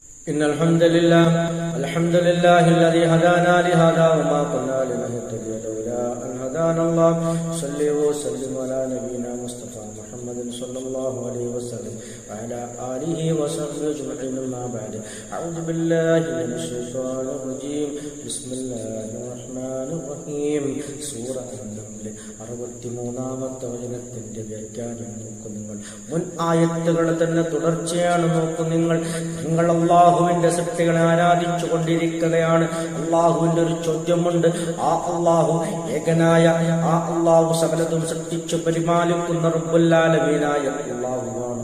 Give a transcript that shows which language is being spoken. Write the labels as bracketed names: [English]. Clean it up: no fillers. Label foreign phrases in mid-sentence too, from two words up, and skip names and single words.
[Arabic] إن الحمد لله الذي هدانا لهذا وما كنا لنهتدي لولا أن هدانا الله صلى وسلم على نبينا مصطفى محمد صلى الله عليه وسلم وعلى آله وصحبه أجمعين. ما بعد أعوذ بالله من الشيطان الرجيم. بسم الله الرحمن الرحيم. [Malayalam] സൂറത്ത് അൻ-നംൽ 63-ാമത്തെ വചനത്തിന്റെ വ്യാഖ്യാനം നോക്കൂ നിങ്ങൾ. മുൻ ആയത്തുകൾ തന്നെ തുടർച്ചയാണ് നോക്കൂ നിങ്ങൾ. നിങ്ങൾ അള്ളാഹുവിന്റെ സൃഷ്ടികളെ ആരാധിച്ചു കൊണ്ടിരിക്കുകയാണ്. അള്ളാഹുവിന്റെ ഒരു ചോദ്യമുണ്ട്. ആ അള്ളാഹു ഏകനായ ആ അള്ളാഹു സകലതും സൃഷ്ടിച്ചു പരിപാലിക്കുന്ന [Arabic] رب العالمين [Malayalam] അള്ളാഹുവാണ്.